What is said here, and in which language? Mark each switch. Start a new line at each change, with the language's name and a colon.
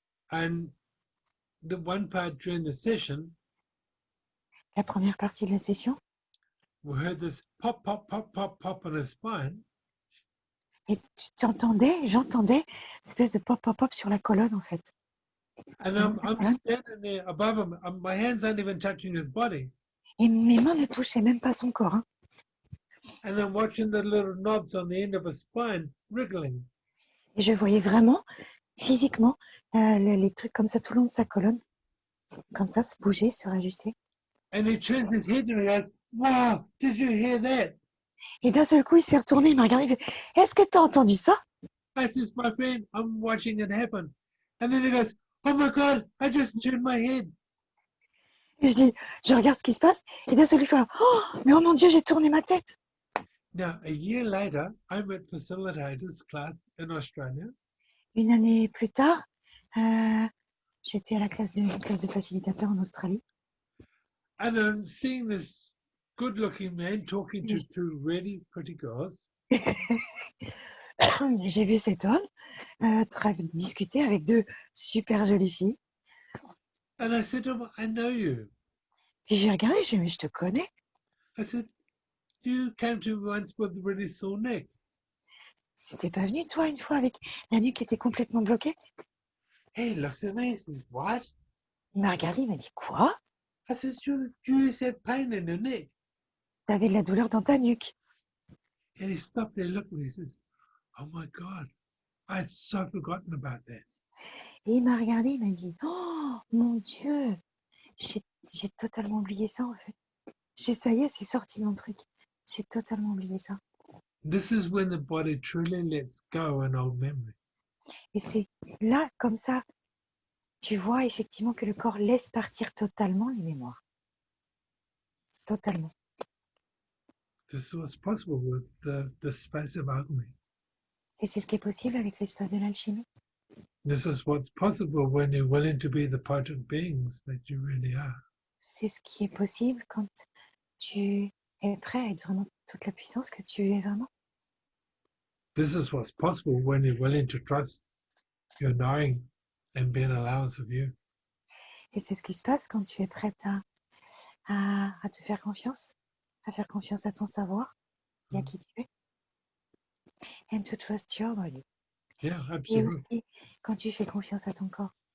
English: And the one part during the session,
French: La première partie de la session,
English: we heard this pop, pop, pop, pop, pop on his spine.
French: et j'entendais une espèce de pop, pop, pop sur la colonne en fait.
English: And I'm standing there above him. My hands aren't even touching his body.
French: Et mes mains ne touchaient même pas son corps. Hein.
English: And I'm watching the little knobs on the end of his spine wriggling.
French: Et je voyais vraiment, physiquement, les trucs comme ça tout le long de sa colonne, comme ça, se bouger, se rajuster.
English: And he turns his head and he goes, wow, did you hear that?
French: Et d'un seul coup, il s'est retourné, il m'a regardé, il fait, est-ce que tu as entendu ça?
English: I says, my friend, I'm watching it happen. And then he goes, oh my God, I just turned my head.
French: Et je dis, je regarde ce qui se passe, et d'un seul coup, il fait, oh, mais oh mon Dieu, j'ai tourné ma tête.
English: Now, a year later, I'm at facilitators class in Australia.
French: Une année plus tard, j'étais à la classe de facilitateur en Australie.
English: And I'm seeing this good-looking man talking to two really pretty girls.
French: J'ai vu cet homme discuter avec deux super jolies filles.
English: And I said to him, I know you.
French: Puis j'ai regardé, j'ai dit, mais je te connais.
English: I said, you came to me once with a really sore neck.
French: C'était pas venu, toi, une fois, avec la nuque qui était complètement bloquée?
English: He looks at me and says, what?
French: Il m'a regardé, il m'a dit, quoi?
English: I said, you said pain in your neck.
French: T'avais de la douleur dans ta nuque.
English: And he stopped there, looked at me, he says, oh my God, I had so forgotten about that.
French: Et il m'a regardé, il m'a dit, oh, mon Dieu, j'ai totalement oublié ça, en fait. Ça y est, c'est sorti dans le truc. J'ai totalement oublié ça.
English: This is when the body truly lets go an old memory.
French: Et c'est là, comme ça, tu vois effectivement que le corps laisse partir totalement les mémoires. Totalement.
English: This was possible with the space of alchemy.
French: Et c'est ce qui est possible avec l'espace de l'alchimie.
English: This is what's possible when you're willing to be the potent beings that you really are.
French: C'est ce qui est possible quand tu es prêt à être vraiment toute la puissance que tu es vraiment.
English: This is what's possible when you're willing to trust your knowing and be an allowance of you.
French: Et c'est ce qui se passe quand tu es prête à te faire confiance, à faire confiance à ton savoir et à qui tu es.
English: And to trust your body. Yeah,
French: Et
English: absolutely.
French: aussi quand tu fais confiance à ton corps.